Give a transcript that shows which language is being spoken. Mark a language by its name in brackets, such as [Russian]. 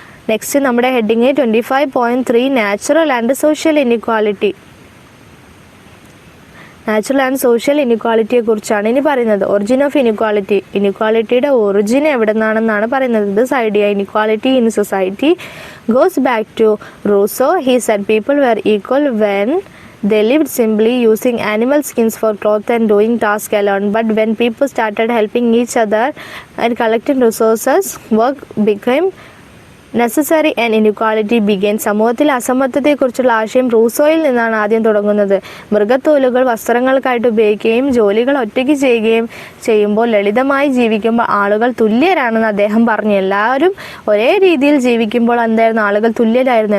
[English] Next നമ്മുടെ heading 25.3 natural and social inequality. Natural and social ഇനിക്വാലിറ്റിയെ [Malayalam] കുറിച്ചാണ് ഇനി പറയുന്നത്. [English] Origin of inequality. [Malayalam] ഇനിക്വാലിറ്റിയുടെ ഒറിജിൻ എവിടെ നിന്നാണെന്നാണ് പറയുന്നത്. [English] This idea inequality in society goes back to Rousseau. He said people were equal when they lived simply using animal skins for cloth and doing tasks alone. But when people started helping each other and collecting resources, work became necessary and inequality began. [Malayalam] സമൂഹത്തിൽ അസമത്വത്തെക്കുറിച്ചുള്ള ആശയം റൂസോയിൽ നിന്നാണ് ആദ്യം തുടങ്ങുന്നത്. മൃഗത്തോലുകൾ വസ്ത്രങ്ങൾക്കായിട്ട് ഉപയോഗിക്കുകയും ജോലികൾ ഒറ്റയ്ക്ക് ചെയ്യുമ്പോൾ ലളിതമായി ജീവിക്കുമ്പോൾ ആളുകൾ തുല്യരാണെന്ന് അദ്ദേഹം പറഞ്ഞു. എല്ലാവരും ഒരേ രീതിയിൽ ജീവിക്കുമ്പോൾ എന്തായിരുന്നു? ആളുകൾ തുല്യരായിരുന്നു.